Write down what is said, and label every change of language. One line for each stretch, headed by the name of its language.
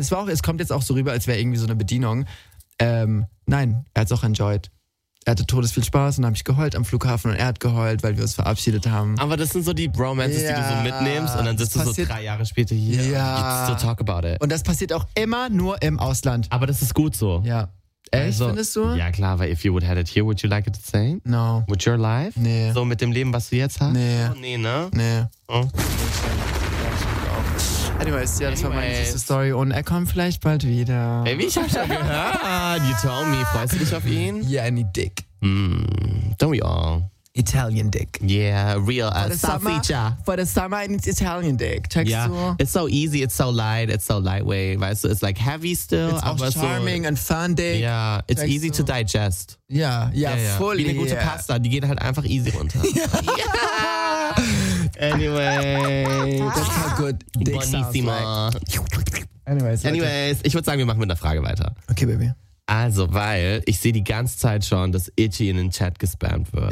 German: Es war auch, es kommt jetzt auch so rüber, als wäre irgendwie so eine Bedienung. Nein, er hat es auch enjoyed. Er hatte todesviel Spaß und dann habe ich geheult am Flughafen und er hat geheult, weil wir uns verabschiedet haben. Aber das sind so die Bromances, die du so mitnimmst und dann sitzt du so 3 Jahre später hier und
English: you just talk about it.
German: Und das passiert auch immer nur im Ausland. Aber das ist gut so. Ja. Echt, also, findest du? Ja, klar, weil
English: if you would have it here, would you like it the same? No. With your life?
German: Nee. So mit dem Leben, was du jetzt hast? Nee. Oh, nee, ne? Nee. Oh. Anyways, ja, das war meine süße Story und er kommt vielleicht bald wieder. Baby, ich hab schon gehört.
English: You tell me,
German: freust du dich auf ihn?
English: Yeah, I need dick. Don't we all? Italian dick. Yeah, real salsiccia. For the summer, I need Italian dick.
German: Checkst du?
English: It's so easy, it's so light, it's so lightweight.
German: Weißt du,
English: it's like heavy still. It's
German: aber auch charming so,
English: and fun dick. Yeah, it's checkst easy to digest. Yeah, fully.
German: Wie eine gute Pasta, die geht halt einfach easy runter.
English: Anyway. That's how good dick
Italian: Bonissima.
English: Sounds like.
German: Anyways, ich würde sagen, wir machen mit einer Frage weiter. Okay, Baby. Also, weil ich sehe die ganze Zeit schon, dass Itchy in den Chat gespammt wird.